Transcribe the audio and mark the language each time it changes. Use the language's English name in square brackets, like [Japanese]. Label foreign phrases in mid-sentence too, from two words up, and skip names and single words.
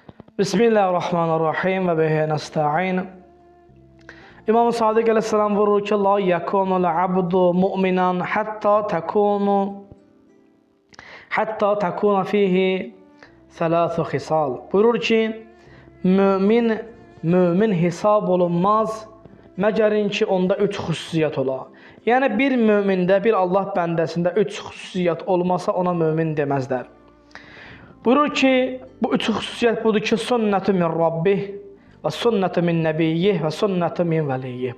[Arabic] بسم الله الرحمن الرحيم وبه نستعين. [Azerbaijani] İmam Sadiq əleyhissalam buyurur ki, [Arabic] لا يكون العبد مؤمنا حتى تكون فيه ثلاث خصال. [Azerbaijani] Buyurur ki, mümin hesab olunmaz məgərin ki, onda üç xüsusiyyət ola. Yəni bir mümində, bir Allah bəndəsində üç xüsusiyyət olmasa ona mümin deməzlər. Buyurur ki, bu üç xüsusiyyət budur ki, [Arabic] سنة من ربه وسنة من نبيه وسنة من وليه.